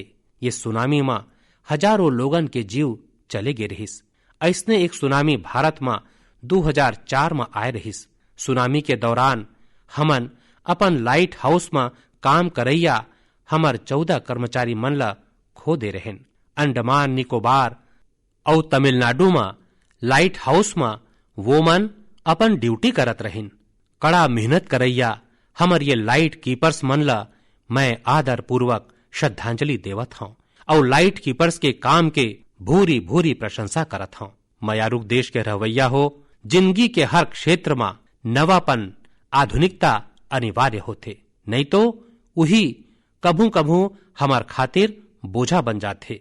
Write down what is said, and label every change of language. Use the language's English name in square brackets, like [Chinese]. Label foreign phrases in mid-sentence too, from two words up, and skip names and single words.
[Chhattisgarhi] ये सुनामी में हजारों लोगन के जीव चले गे रहिस। ऐसने एक सुनामी भारत में 2004 में आए रहिस। सुनामी के दौरान हमन अपन [English] light house [Chhattisgarhi] में काम करैया हमर 14 कर्मचारी मन ला खो दे रहेन। अंडमान निकोबार और तमिलनाडु में [English] light house [Chhattisgarhi] में वो मन अपन ड्यूटी करत रहिन। कड़ा मेहनत करैया हमर ये [English] light keepers [Chhattisgarhi] मन ला मैं आदर पूर्वक श्रद्धांजलि देवत हूँ और [English] light keepers [Chhattisgarhi] के काम के भूरी भूरी प्रशंसा करत हूँ। मयारुक देश के रवैया हो, जिंदगी के हर क्षेत्र में नवापन, आधुनिकता अनिवार्य होते, नहीं तो वही कभू कभू हमार खातिर बोझा बन जाते।